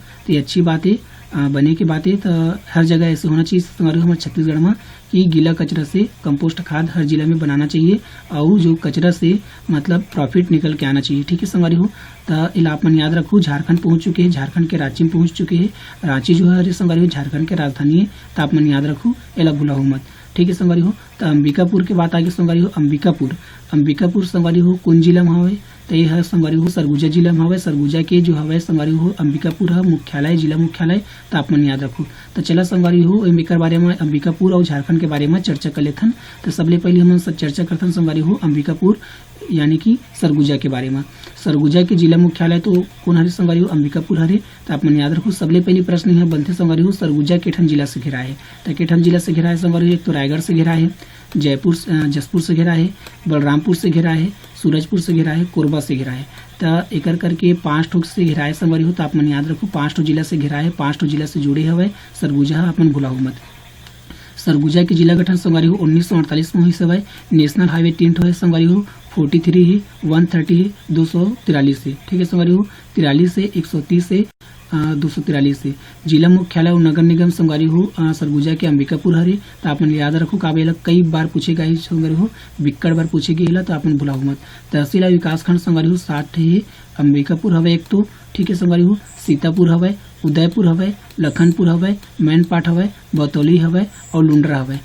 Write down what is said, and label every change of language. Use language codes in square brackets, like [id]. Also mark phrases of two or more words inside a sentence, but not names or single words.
[hne] तो ये अच्छी बात है, बने की बात है। तो हर जगह ऐसे होना चाहिए संगवारी हो हमारे छत्तीसगढ़ में कि गीला कचरा से कंपोस्ट खाद हर जिला में बनाना चाहिए और जो कचरा से मतलब प्रॉफिट निकल के आना चाहिए, ठीक है संगवारी हो। तो इला आप मन याद रखो झारखंड पहुंच चुके हैं, झारखंड के रांची में पहुंच चुके हैं। रांची जो है संगवारी हो झारखंड के राजधानी है, तो आप मन याद रखो इला भूलाहो मत, ठीक है संगवारी हो। तो अंबिकापुर के बात आगे संगवारी हो अंबिकापुर संगवारी हो कौन जिला में हवे? तो ये है संगवारी हो सरगुजा जिला में हवे। सरगुजा के जो हवे संगवारी हो अंबिकापुर है मुख्यालय, जिला मुख्यालय, तो आप मन याद रखो। तो चला संगवारी हो एकर बारे में अंबिकापुर और झारखंड के बारे में चर्चा कर लेथन। तो सबले पहले हम चर्चा करथन संगवारी हो अंबिकापुर यानी कि सरगुजा के बारे में। सरगुजा के जिला मुख्यालय तो कौन हरे संगवारी हो? अंबिकापुर हरे। तो आप मन याद रखो सबले पहली प्रश्न यहाँ बनते संगवारी हो सरगुजा केठन जिला से घिरा है। तो केठन जिला से घिरा है संगवारी हो, एक तो रायगढ़ से घिरा है, जसपुर से घिरा है, बलरामपुर से घिरा है, सूरजपुर से घिरा है, कोरबा से घिरा है। तो एकर करके 5 ठो से घिरा है संगवारी हो। तो आप मन याद रखो 5 ठो जिला से घिरा है, 5 ठो जिला से जुड़े हवे सरगुजा, आप मन भुलाओ मत। सरगुजा के जिला गठन संगवारी हो 1948 में हुई सवय। नेशनल हाईवे 3 ठो है संगवारी हो, 43 है, 130 है, 243 है, ठीक है संगवारी हो। 43 से 130 से 243 से। जिला मुख्यालय और नगर निगम संगवारी हो सरगुजा के अंबिकापुर हरे। तो आप मन याद रखो काबेला कई बार पूछेगा ही संगवारी हो, बिक्कड़ बार पूछेगी हिला, तो आप मन भुलाओ मत। तहसील विकास खंड संगवारी हो 60 है, अंबिकापुर हवे एक तो, ठीक है संगवारी हो। सीतापुर हवे, उदयपुर हवे, लखनपुर हवे, मैनपाट हवे, बतौली हवे और लुंड्रा हवे।